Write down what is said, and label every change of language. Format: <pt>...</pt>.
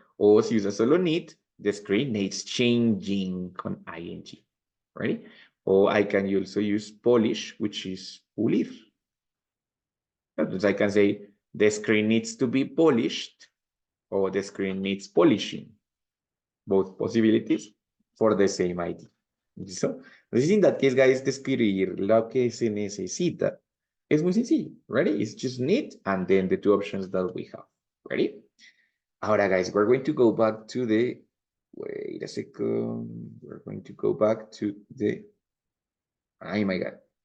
<es>O si usas solo</es> <en>need, the screen needs changing</en> <es>con</es> <en>ing, right? Or I can also use polish, which is pulir. Entonces I can say the screen needs to be polished or the screen needs polishing. Both possibilities for the same idea.</en> <es>¿Listo? Entonces,</es> <en>in that case, guys,</en> <es>describir lo que se necesita es muy sencillo.</es> <en>Ready? It's just need and then the two options that we have. Ready? Ahora, guys, we're going to go back to the, wait a second. We're going to go back to the, oh my God.</en>